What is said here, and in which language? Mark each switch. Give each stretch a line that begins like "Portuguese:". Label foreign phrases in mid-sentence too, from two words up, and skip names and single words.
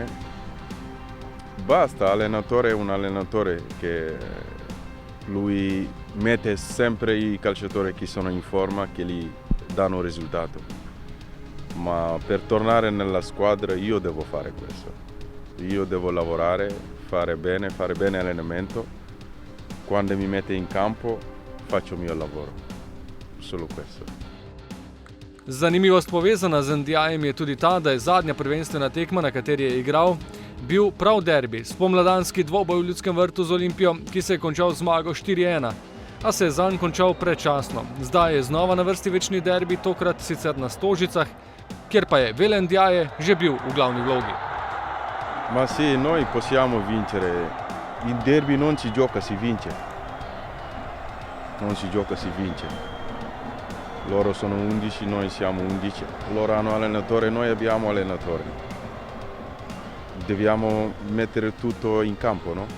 Italian: Basta, allenatore è un allenatore che lui mette sempre i calciatori che sono in forma, che gli danno risultato. Ma per tornare nella squadra io devo fare questo. Io devo lavorare, fare bene allenamento. Quando mi mette in campo faccio il mio lavoro, solo questo.
Slovenian: Zanimivost povezana z Ndiajem je tudi ta, da je zadnja prvenstvena tekma, na kateri je igral, bil prav derbi, spomladanski dvoboj v Ljudskem vrtu z Olimpijo, ki se je končal z zmago 4:1, a se je zanj končal predčasno. Zdaj je znova na vrsti večni derbi, tokrat sicer na Stožicah, kjer pa je Vele Ndiaye že bil v glavni vlogi.
Italian: Ma sì, noi possiamo vincere. Il derby non si gioca, si vince. Non si gioca, si vince. Loro sono 11, noi siamo 11. Loro hanno allenatore, noi abbiamo allenatore. Dobbiamo mettere tutto in campo, no?